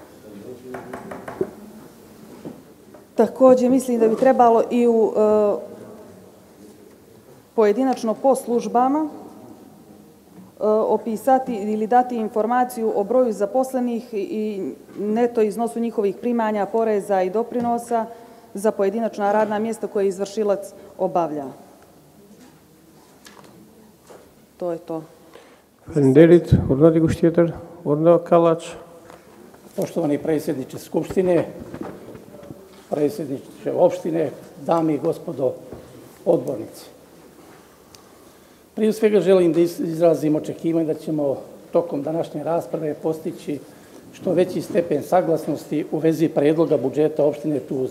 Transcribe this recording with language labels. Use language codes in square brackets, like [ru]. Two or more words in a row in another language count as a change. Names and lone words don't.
[sr] Takođe, mislim da bi trebalo i u pojedinačno po službama opisati ili dati informaciju o broju zaposlenih i neto iznosu njihovih primanja, poreza i doprinosa za pojedinačna radna mjesta koje izvršilac obavlja. To je to. [sq] Faleminderit. Urno dikush tjetër? Urno Kallaç. [sr] Poštovani predsjedniče Skupštine, predsjedniče opštine, dame i gospodo odbornici. Prije svega želim da izrazim očekivanje da ćemo tokom današnje rasprave postići što veći stepen saglasnosti u vezi predloga budžeta opštine Tuzit.